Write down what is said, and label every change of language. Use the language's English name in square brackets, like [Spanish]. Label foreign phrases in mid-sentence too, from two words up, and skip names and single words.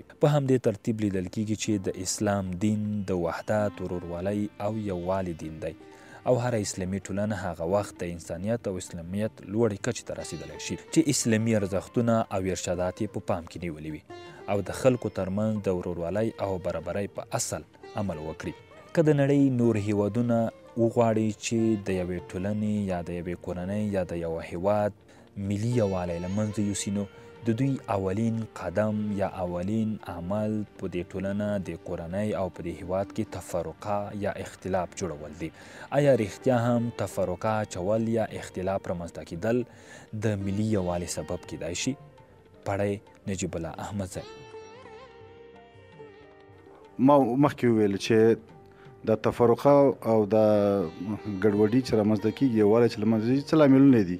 [Pashto] په همدې ترتیب لیدل کیږي چې د اسلام دین د وحدت، ورورولۍ او یووالي دین دی او هر اسلامي ټولنه هغه وخت د انسانیت او اسلامیت لوړې کچې ته رسیدلی شي چې اسلامي ارزښتونه او ارشادات یې په پام کې نیولي وي او د خلکو ترمنځ د ورورولۍ او برابرۍ په اصل عمل وکړي. که د نړۍ نور هیوادونه وغواړي چې د یوې ټولنې یا د یوې کورنۍ یا د یوه هیواد ملي یووالی له منځه یوسي نو د دوی اولین قدم یا اولین عمل په دې ټولنه، د کورنۍ او په دې هیواد کې تفرقه یا اختلاف جوړول دي. آیا رښتیا هم تفرقه اچول یا اختلاف رامنځته کیدل د ملي یووالي سبب کیدای شي؟ پړی نجیب الله احمدزی. ما مخکې وویل چې د تفرقه او د ګډوډي چې رامنځته کېږي، یووالی چې له منځه ځي، څه لاملونه دي؟